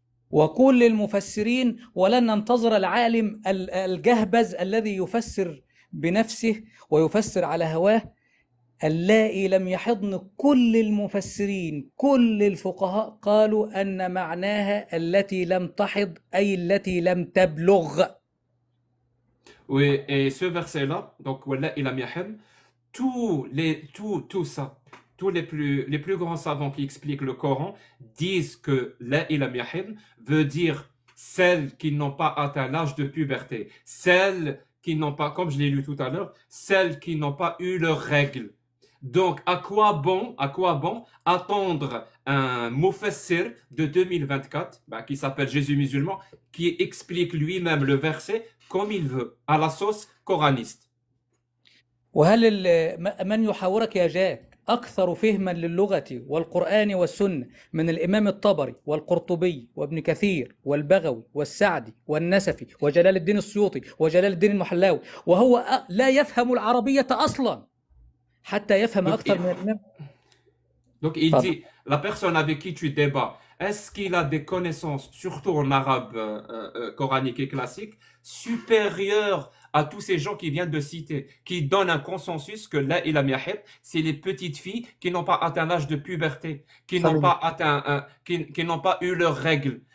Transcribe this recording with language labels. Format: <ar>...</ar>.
<ar>وكل المفسرين ولن ننتظر العالم الجهبذ الذي يفسر بنفسه ويفسر على هواه اللائي لم يحضن. كل المفسرين كل الفقهاء قالوا أن معناها التي لم تحض أي التي لم تبلغ.</ar> <fr>Oui, et ce verset-là, donc</fr> <ar>واللائي لم يحضن,</ar> <fr>tout ça, tous les plus grands savants qui expliquent le Coran disent que</fr> <ar>لائي لم يحضن</ar> <fr>veut dire celles qui n'ont pas atteint l'âge de puberté, celles qui n'ont pas, comme je l'ai lu tout à l'heure, celles qui n'ont pas eu leurs règles. Donc, à quoi bon attendre un mufassir de 2024, qui s'appelle Jésus musulman, qui explique lui-même le verset comme il veut, à la sauce coraniste.</fr> <ar>وهل من يحاورك يا جاك أكثر فهما للغة والقرآن والسنة من الإمام الطبري والقرطبي وابن كثير والبغوي والسعدي والنسفي وجلال الدين السيوطي وجلال الدين المحلاوي، وهو لا يفهم العربية أصلا حتى يفهم أكثر من الإمام.</ar> <fr>Donc il dit, la personne avec qui tu débats, est-ce qu'il a des connaissances, surtout en arabe coranique et classique, supérieures à tous ces gens qui viennent de citer, qui donnent un consensus que là, il a miahib, c'est les petites filles qui n'ont pas atteint l'âge de puberté, qui n'ont pas eu leurs règles.</fr>